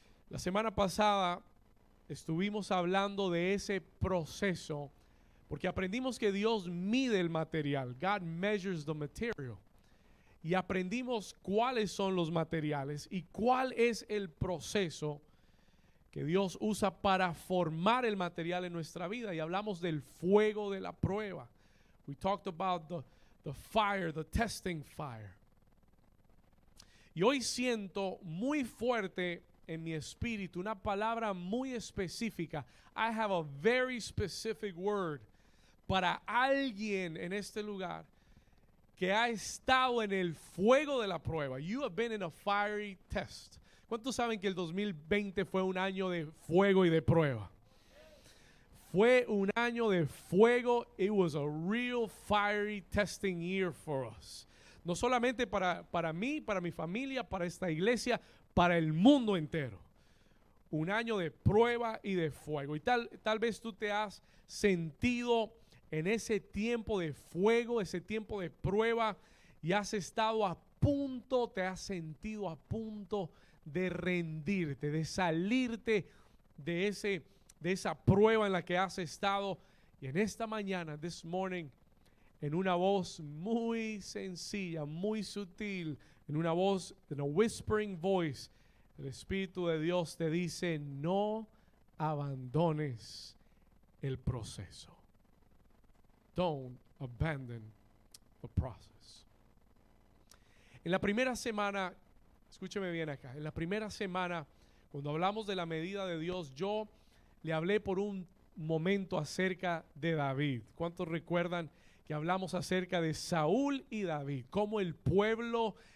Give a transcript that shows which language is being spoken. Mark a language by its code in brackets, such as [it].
[es] La semana pasada estuvimos hablando de ese proceso, porque aprendimos que Dios mide el material. [en] God measures the material. [es] Y aprendimos cuáles son los materiales y cuál es el proceso que Dios usa para formar el material en nuestra vida. Y hablamos del fuego de la prueba. [en] We talked about the fire, the testing fire. [es] Y hoy siento muy fuerte en mi espíritu una palabra muy específica. [en] I have a very specific word [es] para alguien en este lugar que ha estado en el fuego de la prueba. [en] You have been in a fiery test. [es] ¿Cuántos saben que el 2020 fue un año de fuego y de prueba? Fue un año de fuego. [en] It was a real fiery testing year for us. [es] No solamente para mí, para mi familia, para esta iglesia, para el mundo entero. Un año de prueba y de fuego. Y tal vez tú te has sentido en ese tiempo de fuego, ese tiempo de prueba, y has estado a punto, te has sentido a punto de rendirte, de salirte de esa prueba en la que has estado. Y en esta mañana, [en] this morning, [es] en una voz muy sencilla, muy sutil, en una voz, en [en] a whispering voice, [es] el Espíritu de Dios te dice: no abandones el proceso. [en] Don't abandon the process. [es] En la primera semana, escúcheme bien acá, en la primera semana, cuando hablamos de la medida de Dios, yo le hablé por un momento acerca de David. ¿Cuántos recuerdan que hablamos acerca de Saúl y David? Cómo el pueblo